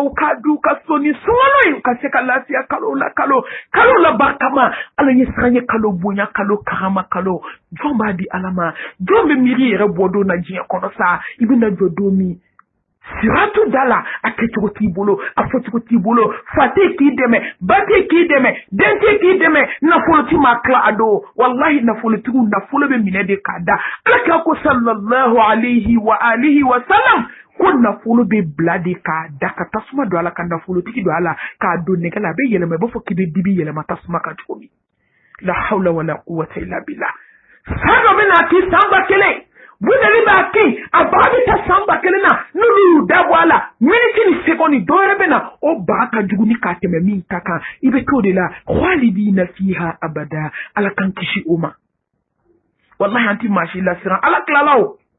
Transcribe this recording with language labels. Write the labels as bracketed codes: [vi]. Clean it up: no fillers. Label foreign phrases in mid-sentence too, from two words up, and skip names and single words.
[bm] u ka du ka so ni sunkalo ye u ka se ka lafiya kalo la barikama ala ye siran ye kalo bonya kalo karama kalo jɔn b'a di ala ma jɔn bɛ miiri yɛrɛ bɔ don na diɲɛ kɔnɔ sa i bɛna jɔ don min siratu dala a kɛcogo t'i bolo a fɔcogo t'i bolo fate k'i dɛmɛ bate k'i dɛmɛ dente k'i dɛmɛ nafoloti ma tila a don wallahi nafolotigiw nafolo bɛ minɛ de k'a da ala k'a ko [ar] صلى الله عليه وآله وسلم [bm] ko nafolo bɛ bila de k'a da ka tasuma don a la ka nafolotigi don a la k'a don nɛgɛ la a bɛ yɛlɛma i b'a fɔ k'i bɛ dibi yɛlɛma tasuma kan cogo min la [ar] حول ولا قوة إلا بالله [bm] san dɔ bɛ na k'i san ba kelen bunali b'a kɛ a baga bɛ taa san ba kelen na n'olu y'u dabɔ a la miniti ni sekondi dɔ wɛrɛ bɛ na o baga ka jugu ni k'a tɛmɛ min ta kan i bɛ t'o de la [ar] خالدين فيها أبدا [bm] ala k'an kisi o ma wallahi an tɛ maa si lasiran ala tilala o